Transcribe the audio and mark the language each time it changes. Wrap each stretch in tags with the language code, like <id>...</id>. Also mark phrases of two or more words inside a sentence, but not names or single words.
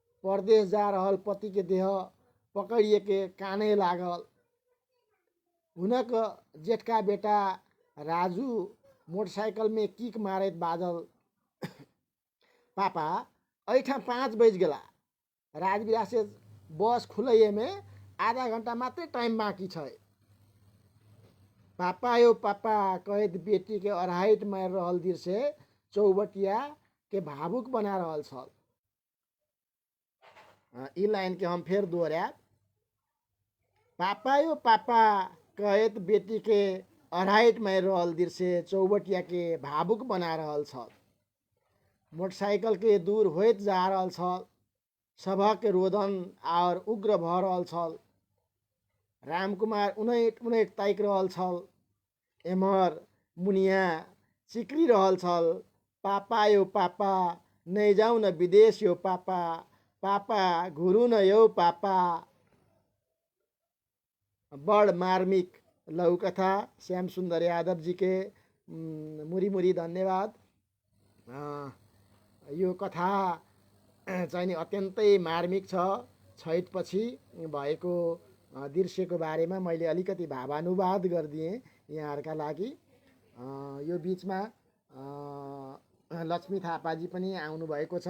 <mai>परदेश जा रहल पति के देह पकड़िए के काने लागल। हुनक जेठका बेटा राजू मोटरसाइकिल में किक मारत बाजल, पापा ऐठा 5 बज गेला, राजविराज से बस खुलैए में आधा घंटा मात्रै टाइम बाँकी छ। पापा यो पापा कहत बेटी के अरहाइट मार रहल दृश्य चौबटिया के भावुक बना रहल छल। ई लाइन के हम फेर दोहराब। पापा यो पापा कहत बेटी के अरहाइट मार रहल दृश्य चौबटिया के भावुक बना रहल छल। मोटरसाइकिल के दूर होइत जा रहल छल। सभक रोदन और उग्र भ रहल छल। रामकुमार उनैट उनैट ताकि रहल छल। एम्हर मुनिया चिक्री रहल छल, पापा यो पापा नै जाऊ न विदेश यो पापा, पापा घुरू न यो पापा। बड़ मार्मिक लघुकथा श्याम सुन्दर यादव जी के मुरी मुरी धन्यवाद।</mai> <ne>यो कथा चाहिँ नि अत्यन्तै मार्मिक छ। छैठपछि भएको दृश्यको बारेमा मैले अलिकति भावानुवाद गरिदिएँ यहाँहरूका लागि। यो बिचमा लक्ष्मी थापाजी पनि आउनुभएको छ।</ne>